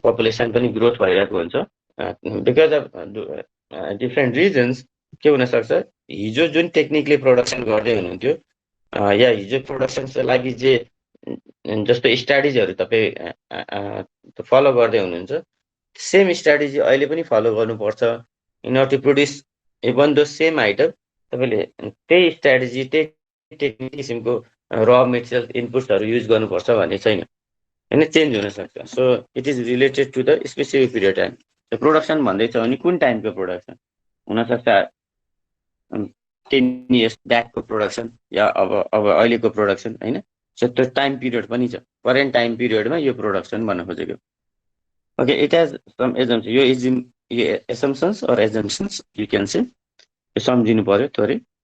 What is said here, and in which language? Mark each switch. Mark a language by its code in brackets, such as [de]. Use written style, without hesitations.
[ne] Population पनि growth भइरहेको हुन्छ, बिकज अफ डिफ्रेन्ट रिजन्स के हुनसक्छ, हिजो जुन टेक्निकले प्रोडक्सन गर्दै हुनुहुन्थ्यो या हिजो प्रोडक्सनको लागि जे जस्तो स्ट्राटेजीहरू तपाईँ फलो गर्दै हुनुहुन्छ, सेम स्ट्राटेजी अहिले पनि फलो गर्नुपर्छ [en] In order to produce even though same item. [ne] तपाईँले त्यही स्ट्राटेजी त्यही टेक्निक किसिमको र मेटेरियल इनपुट्सहरू युज गर्नुपर्छ भन्ने छैन होइन, चेन्ज हुनसक्छ। [en] So it is related to the specific period time. [ne] Production भन्दैछ भने कुन टाइमको प्रोडक्सन हुनसक्छ, 10 इयर्स ब्याकको प्रोडक्सन या अब अहिलेको प्रोडक्सन होइन। सो त्यो टाइम पिरियड पनि छ, करेन्ट टाइम पिरियडमा यो प्रोडक्सन भन्न खोजेको। [en] okay, it has some assumption, यो assumptions or assumptions you can say, [ne] यो सम्झिनु पर्यो थोरै।